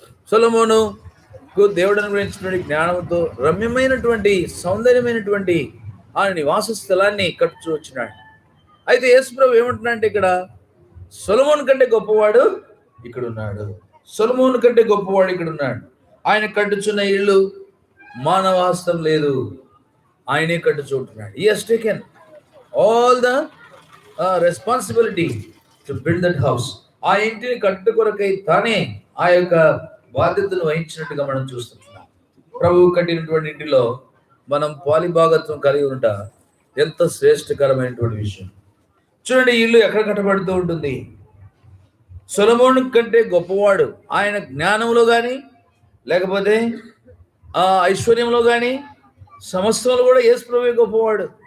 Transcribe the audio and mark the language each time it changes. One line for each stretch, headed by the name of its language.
Telugu: సొలొమోను దేవుడు అనుగ్రహించినటువంటి జ్ఞానంతో రమ్యమైనటువంటి సౌందర్యమైనటువంటి ఆ నివాస స్థలాన్ని కట్టుచూ వచ్చినాడు. అయితే యేసుప్రభు ఏమంటున్నాడంటే ఇక్కడ సొలొమోను కంటే గొప్పవాడు ఇక్కడ ఉన్నాడు, సొలొమోను కంటే గొప్పవాడు ఇక్కడ ఉన్నాడు. ఆయన కట్టుచున్న ఇల్లు మానవాస్తం లేదు, ఆయనే కట్టుచుంటున్నాడు.
English: He has taken all the responsibility to build that house.
Telugu: ఆ ఇంటిని కట్టు కొరకై తానే ఆ యొక్క బాధ్యతను వహించినట్టుగా మనం చూస్తున్నాం. ప్రభువు కట్టినటువంటి ఇంటిలో మనం పాలిభాగత్వం కలిగి ఉంట ఎంత శ్రేష్టకరమైనటువంటి విషయం. చూడండి, ఇల్లు ఎక్కడ కట్టబడుతూ ఉంటుంది? సొలొమోను కంటే గొప్పవాడు ఆయన జ్ఞానంలో కానీ లేకపోతే ఆ ఐశ్వర్యంలో కానీ సమస్యలు కూడా యేసు ప్రభువే గొప్పవాడు.